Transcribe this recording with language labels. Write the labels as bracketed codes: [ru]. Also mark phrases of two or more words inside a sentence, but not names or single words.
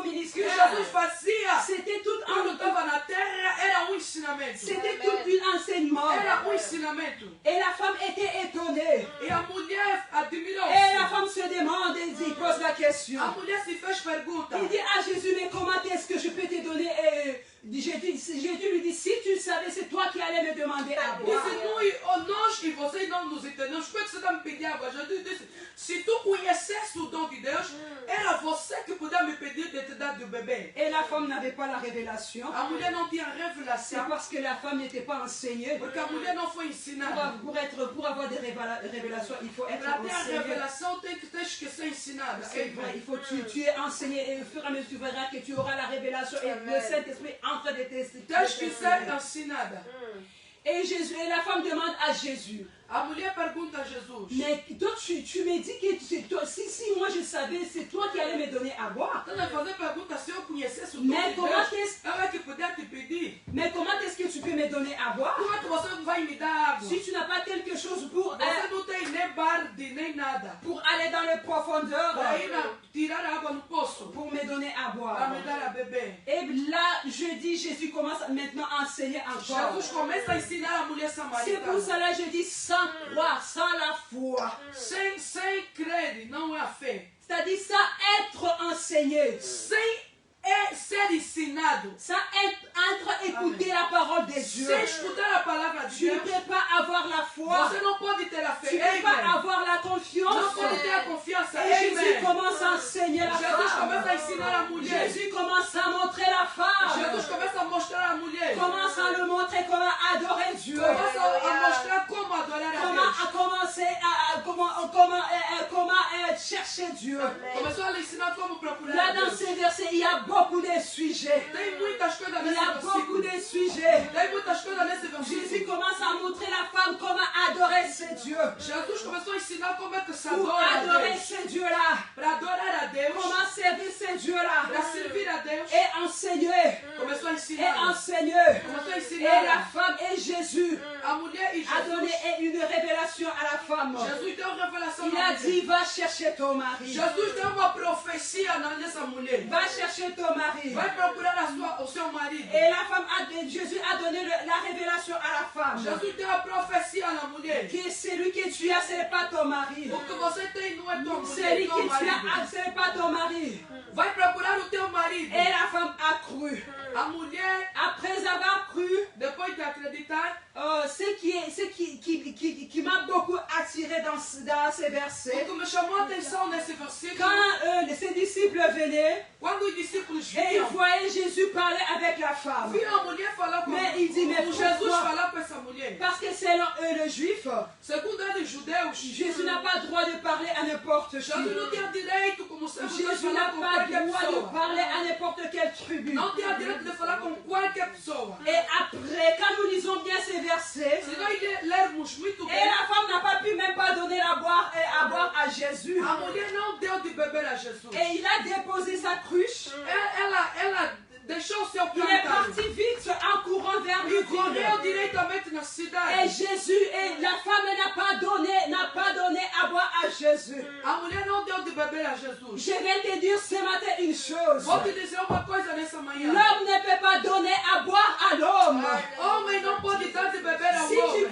[fr] que ministère, [pt] Jesus fazia [fr] c'était tout [pt] quando [fr] un, [pt] estava na terra era ensinamento. [fr] c'était tout un enseignement. [pt] Era ensinamento. [fr] Et la femme était étonnée. [pt] E a mulher admirou. [fr] Et la femme se demande et il pose la question. [pt] A mulher se fez pergunta. [fr] Il dit à Jésus, mais comment est-ce que je peux te donner Jésus lui dit, si tu savais, c'est toi qui allais me demander à boire. [pt] Disse, nós e vocês não nos entendemos. Por que você está me pedindo água? Jesus disse, se tu conhecesse o dom de Deus, era você que podia me pedir de te dar do bebê. [fr] Et la femme n'avait pas la révélation. [pt] A mulher não tinha [fr] C'est [pt] revelação, [fr] parce que la femme n'était pas enseignée. [pt] porque a mulher não foi ensinada. [fr] Pour avoir des révélations, il faut être [pt] Para ter a [fr] enseigné. [pt] revelação tem que ter que ser ensinada. [fr] C'est vrai, il faut tu es enseigné et au fur et à mesure tu verras que tu auras la révélation et le Saint-Esprit entre de tes [pt] Tens que ser ensinada. [fr] Et Jésus, et la femme demande à Jésus, [pt] A mulher pergunta a Jesus. [fr] mais toi tu me dis que c'est toi, si moi je savais, c'est toi qui allais me donner à boire. [pt] Então vai fazer pergunta se eu conhecesse o dom [fr] Mais [pt] de [fr] comment [pt] Deus. [fr] est-ce [pt] Ela é que podia te pedir. [fr] mais comment est-ce que tu peux me donner à boire [pt] Como é que você vai me dar água? [fr] si tu n'as pas quelque chose [pt] Você não tem nem barde, nem nada. [fr] pour aller dans les profondeurs [pt] Para ir tirar a água no poço. [fr] pour me donner à [pt] Para [fr] boire? [pt] me dar a beber. [fr] Et là, je dis, Jésus commence maintenant à enseigner encore. [pt] Jesus começa a ensinar a mulher [fr] C'est [pt] samaritana. [fr] pour cela que je dis sans croire, sans la foi. [pt] Sem crer, não é a fé. [fr] C'est-à-dire sans être enseigné, [pt] Sem ser ensinado. [fr] sans être écouter la parole de Dieu. [pt] Sem escutar a palavra de [fr] Tu ne [pt] Deus. [fr] peux pas avoir la foi. [pt] Você não pode ter a fé. [fr] Tu ne peux pas Amen. avoir la [pt] Não [fr] confiance. [pt] pode ter a confiança. [fr] Et Jésus Amen. commence à enseigner la [pt] Jesus começa a [fr] femme. [pt] ensinar a mulher. [fr] Jésus commence à montrer la femme. [pt] Jesus começa a mostrar a mulher. [fr] Commence à le montrer comment adorer Dieu. [pt] Começa a mostrar como adorar a [fr] Comment [pt] Deus. [fr] à commencer comment chercher Dieu. [pt] Começou a lhe ensinar como procurar [fr] Là [pt] a [fr] dans [pt] Deus. [fr] ces versets, il y a beaucoup de sujets. [pt] Tem muitas coisas [fr] Il y [pt] nesse [fr] a beaucoup [pt] versículo. [fr] de sujets. [pt] Tem muitas coisas nesse [fr] Jésus [pt] versículo. [fr] commence à montrer la femme comment adorer ce Dieu. [pt] Jesus começou a ensinar como é que se [fr] Pour [pt] adora a [fr] adorer [pt] Deus. [fr] ce Dieu-là. [pt] Para adorar a Deus. [fr] Comment servir ce Dieu-là. [pt] Para servir a Deus. [fr] Et enseigner. [pt] Começou a [fr] Et [pt] ensinar. [fr] enseigner. [pt] Começou a [fr] Et [pt] ensinar. [fr] la femme et Jésus [pt] A mulher e [fr] a donné [pt] Jesus. [fr] une révélation à la femme. [pt] Jesus deu revelação [fr] Il [pt] na [fr] a [pt] mulher. [fr] dit, va chercher ton mari. [pt] Jesus deu uma profecia nessa mulher. [fr] Va chercher ton mari. [pt] Vai procurar o seu marido. [fr] Et la femme Jésus a donné la révélation à la femme. [pt] Jesus deu a profecia na mulher. [fr] Que celui que tu as, ce n'est pas ton mari. [pt] O que você tem não é tua mulher, [fr] Celui [pt] teu [fr] que tu [pt] marido. [fr] as, ce n'est pas ton mari. [pt] Vai procurar o teu marido. [fr] Et la femme a cru. [pt] A mulher, [fr] Après avoir cru, [pt] depois de acreditar, [fr] ce qui m'a beaucoup attiré dans ces [pt] o [fr] versets, [pt] que me chamou a atenção nesse versículo, [fr] quand ses disciples venaient [pt] quando os discípulos [fr] et ils [pt] viam, [fr] voyaient Jésus parler avec la femme. [pt] viram a mulher falar com [fr] Mais il dit, mais [pt] Jesus [fr] pourquoi? [pt] falar com essa mulher. [fr] Parce que selon eux, les Juifs, [pt] Segundo eles, judeus, [fr] Jésus n'a pas le droit de parler à n'importe qui. [pt] Jesus não tinha direito, como servo de [fr] Jésus [pt] falar [fr] n'a [pt] com [fr] pas [pt] qualquer [fr] le droit de [pt] pessoa. [fr] parler à n'importe quelle tribu. [pt] Não tinha direito de falar com qualquer pessoa. [fr] Et après, quand nous lisons bien ces versets, [pt] Se nós lermos muito [fr] et [pt] bem, [fr] la femme n'a pas pu même pas donner à boire à Jésus. [pt] a mulher não deu de beber a Jesus. [fr] Et il a déposé sa cruche. [pt] Ela deixou o seu [fr] Il est [pt] plantado. [fr] parti vite en courant vers [pt] E [fr] le [pt] correu diretamente na [fr] Et [pt] cidade. [fr] Jésus, et la femme n'a pas donné à boire à Jésus. [pt] A mulher não deu de beber a Jesus. [fr] Je vais te dire ce matin une chose. [pt] Vou te dizer uma coisa nessa manhã. [fr] L'homme ne peut pas donner à boire à l'homme. [pt] Homem não pode dar de beber ao [fr] Si tu [pt] homem.